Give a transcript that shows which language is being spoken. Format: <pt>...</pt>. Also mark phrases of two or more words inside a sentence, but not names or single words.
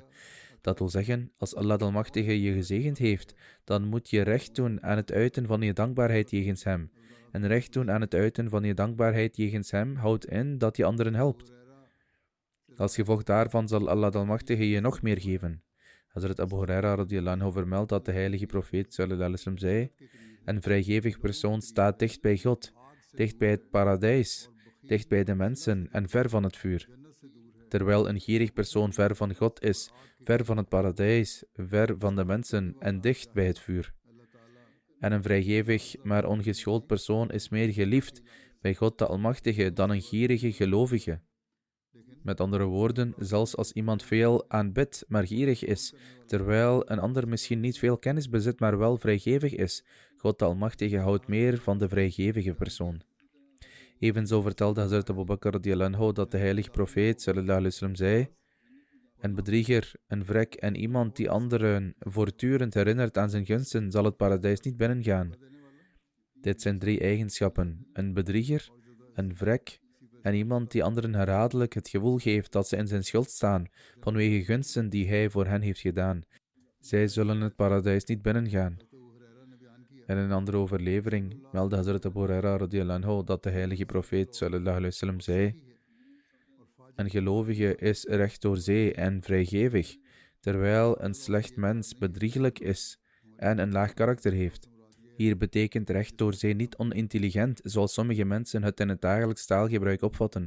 <nl>Dat wil zeggen, als Allah de Almachtige je gezegend heeft, dan moet je recht doen aan het uiten van je dankbaarheid jegens Hem. En recht doen aan het uiten van je dankbaarheid jegens Hem houdt in dat je anderen helpt. Als gevolg daarvan zal Allah de Almachtige je nog meer geven. Hazrat Abu Huraira</nl> <ar>رضي الله عنه</ar> <nl>vermeldt dat de heilige profeet</nl> <ar>صلى الله عليه وسلم</ar> <nl>zei: een vrijgevig persoon staat dicht bij God, dicht bij het paradijs, dicht bij de mensen en ver van het vuur. Terwijl een gierig persoon ver van God is, ver van het paradijs, ver van de mensen en dicht bij het vuur. En een vrijgevig, maar ongeschoold persoon is meer geliefd bij God de Almachtige dan een gierige gelovige. Met andere woorden, zelfs als iemand veel aanbidt, maar gierig is, terwijl een ander misschien niet veel kennis bezit, maar wel vrijgevig is, God de Almachtige houdt meer van de vrijgevige persoon. Evenzo vertelde Hazrat Abu Bakr</nl> <ar>رضي الله عنه</ar> <nl>dat de heilige profeet</nl> <ar>صلى الله عليه وسلم</ar> <nl>zei: een bedrieger, een vrek en iemand die anderen voortdurend herinnert aan zijn gunsten, zal het paradijs niet binnengaan. Dit zijn 3 eigenschappen: een bedrieger, een vrek en iemand die anderen herhaaldelijk het gevoel geeft dat ze in zijn schuld staan vanwege gunsten die hij voor hen heeft gedaan. Zij zullen het paradijs niet binnengaan. En in een andere overlevering meldde Hazrat Abu Huraira</nl> <ar>رضي الله عنه</ar> <nl>dat de heilige profeet</nl> <ar>صلى الله عليه وسلم</ar> <nl>zei: een gelovige is recht door zee en vrijgevig, terwijl een slecht mens bedrieglijk is en een laag karakter heeft. Hier betekent recht door zee niet onintelligent, zoals sommige mensen het in het dagelijks taalgebruik opvatten.</nl>